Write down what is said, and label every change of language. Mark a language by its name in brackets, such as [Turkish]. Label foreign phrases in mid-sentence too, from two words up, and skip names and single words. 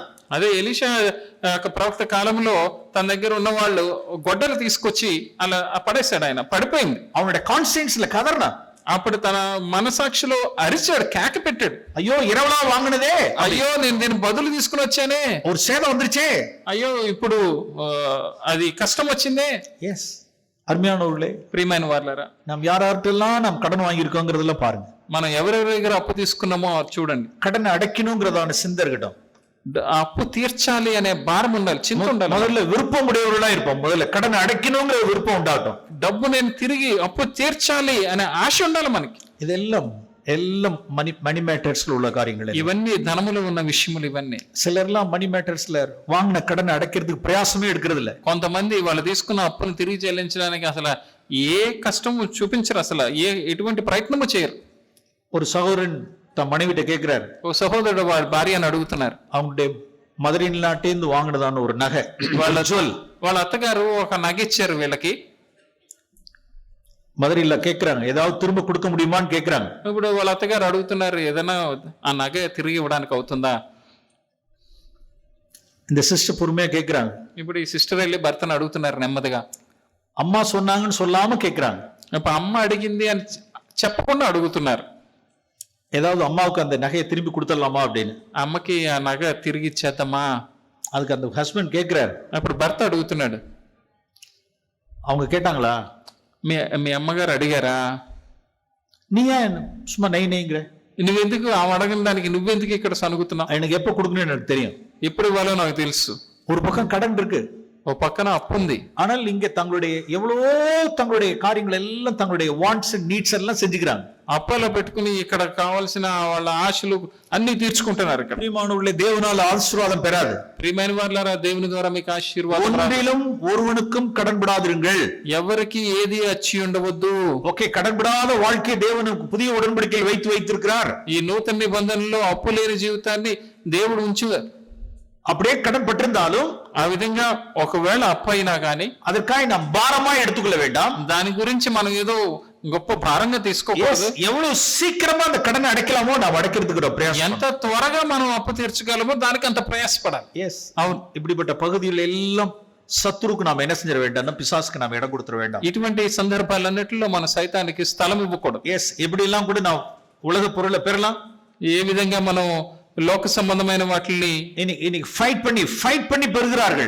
[Telugu] అదే ఎలీషా ప్రవక్త కాలంలో తన దగ్గర ఉన్న వాళ్ళు గొడ్డలు తీసుకొచ్చి అలా పడేశాడు. ఆయన పడిపోయింది. [Tamil] அவனுடைய கான்சியன்ஸ்ல கதறனா, [Telugu] అప్పుడు తన మనసాక్షిలో అరిచాడు, కేక పెట్టాడు. [Tamil] అయ్యో இரவலா వాంగనదే, [Telugu] అయ్యో నేను బదులు తీసుకుని వచ్చానే, [Tamil] ஒரு சேதம் வந்துருச்சே, [Telugu] అయ్యో ఇప్పుడు అది కష్టం వచ్చిందే. [Tamil] எஸ், அருமையானவர்களே, [Telugu] ప్రియమైన వాళ్ళారా, [Tamil] நாம் யாரார்ட்டெல்லாம் நாம் கடன் வாங்கியிருக்கோங்கிறதெல்லாம் பாருங்க. [Telugu] మనం ఎవరెవరి దగ్గర అప్పు తీసుకున్నామో చూడండి. [Tamil] கடனை அடைக்கணுங்கிறதான சிந்தை இருக்கட்டும். [Telugu] అప్పు తీర్చాలి అనే భారం ఉండాలి, చింత ఉండాలి. [Tamil] முதல்ல விருப்பம் உடையவர்களா இருப்போம், முதல்ல கடனை அடைக்கணுங்கிற விருப்பம் உண்டாகட்டும். [Telugu] డబ్బు నేను తిరిగి అప్పు తీర్చాలి అనే ఆశ ఉండాలి మనకి. [Tamil] இதெல்லாம் எல்லாம் [English] money matters [Tamil] உள்ள காரியங்கள். [Telugu] ఇవన్నీ ధనములో ఉన్న విషయములు. ఇవన్నీ [Tamil] சிலர்லாம் [English] money matters [Tamil] வாங்கின கடனை அடைக்கிறதுக்கு பிரயாசமே எடுக்கிறது இல்ல. [Telugu] కొంతమంది వాళ్ళు తీసుకున్న అప్పును తిరిగి చెల్లించడానికి అసలు ఏ కష్టము చూపించరు, అసలు ఎటువంటి ప్రయత్నము చేయరు. [Tamil] ஒரு சகோதரன் தன் மனைவிட்ட கேட்கிறார், [Telugu] ఓ సహోదరుడు వారి భార్యను అడుగుతున్నారు. [Tamil] அவங்களுடைய மதுரை நாட்டேந்து வாங்கினதான ஒரு நகை, [Telugu] వాళ్ళ అత్తగారు ఒక నగ ఇచ్చారు వీళ్ళకి. [Tamil] மதுரையில கேட்கிறாங்க, ஏதாவது திரும்ப கொடுக்க முடியுமான்னு கேட்கிறாங்க. [Telugu] ఇప్పుడు వాళ్ళ అత్తగారు అడుగుతున్నారు, ఏదైనా ఆ నగ తిరిగి ఇవ్వడానికి అవుతుందా. [Tamil] இந்த சிஸ்டர் பொறுமையா கேட்கிறாங்க. [Telugu] ఇప్పుడు ఈ సిస్టర్ వెళ్ళి భర్తను అడుగుతున్నారు నెమ్మదిగా. [Tamil] అమ్మా சொன்னாங்கன்னு சொல்லாம கேட்கிறாங்க. [Telugu] ఇప్పుడు అమ్మ అడిగింది అని చెప్పకుండా అడుగుతున్నారు. [Tamil] ஏதாவது அம்மாவுக்கு அந்த நகையை திரும்பி கொடுத்துடலாமா அப்படின்னு. [Telugu] అమ్మకి ఆ నగ తిరిగి ఇచ్చేద్దామా. [Tamil] அதுக்கு அந்த ஹஸ்பண்ட் கேட்கிறாரு. [Telugu] అప్పుడు భర్త అడుగుతున్నాడు, [Tamil] அவங்க கேட்டாங்களா, [Telugu] మీ అమ్మగారు అడిగారా, [Tamil] நீ ஏன் சும்மா நைங்கிற, [Telugu] నువ్వెందుకు ఆమె అడగని దానికి నువ్వెందుకు ఇక్కడ సనుగుతున్నావు. [Tamil] எனக்கு எப்ப கொடுக்கணும் எனக்கு தெரியும், [Telugu] ఎప్పుడు ఇవ్వాలో నాకు తెలుసు. [Tamil] ஒரு பக்கம் கடன் இருக்கு, [Telugu] ఓ పక్కన అప్పు ఉంది. [Tamil] ஆனால் இங்க தங்களுடைய எவ்வளவோ தங்களுடைய காரியங்கள் எல்லாம் தங்களுடைய [English] wants and needs [Tamil] எல்லாம் செஞ்சுக்கிறாங்க. [Telugu] అప్పలో పెట్టుకుని ఇక్కడ కావాల్సిన వాళ్ళ ఆశలు అన్ని తీర్చుకుంటున్నారు. ఇక్కడ [Tamil] பிரியமானவர்களே, தேவனால் ஆசீர்வாதம் பெறாது. [Telugu] ప్రియమైన వాళ్ళారా, దేవుని ద్వారా మీకు ఆశీర్వాదం. [Tamil] ஒன்றிலும் ஒருவனுக்கும் கடன் படாதிருங்கள். [Telugu] ఎవరికి ఏది అచ్చి ఉండవద్దు. [Tamil] ஓகே, கடன் படாத வாழ்க்கை தேவனுக்கு புதிய உடன்படிக்கையில் வைத்திருக்கிறார். [Telugu] ఈ నూతన నిబంధనలో అప్పు లేని జీవితాన్ని దేవుడు ఉంచారు. [Tamil] அப்படியே கடன் பட்டிருந்தாலும் [Telugu] ఆ విధంగా ఒకవేళ అప్పు అయినా గానీ [Tamil] அதற்காக நாம் பாரமா எடுத்துக்கொள்ள வேண்டாம். [Telugu] దాని గురించి మనం ఏదో గొప్ప భారంగా తీసుకోకూడదు. [Tamil] எவ்வளவு சீக்கிரமா அந்த கடனை அடைக்கலாமோ நாம் அடைக்கிறதுக்கு பிரயாசம். [Telugu] ఎంత త్వరగా మనం అప్పు తీర్చగలమో దానికి అంత ప్రయాసపడాలి. எஸ், అవును. [Tamil] இப்படிப்பட்ட பகுதியில் எல்லாம் சத்துருக்கு நாம் என்ன செஞ்சிட வேண்டாம், பிசாசுக்கு நாம் இடம் கொடுத்துட வேண்டாம். [Telugu] ఇటువంటి సందర్భాలన్నిటిలో మన సైతానికి స్థలం ఇవ్వకూడదు. [Tamil] எஸ், எப்படி எல்லாம் கூட நாம் உலக பொருளை பெறலாம். [Telugu] ఏ విధంగా మనం లోక సంబంధమైన వాటిని [Tamil] இன்னைக்கு ஃபைட் பண்ணி பெறுகிறார்கள்.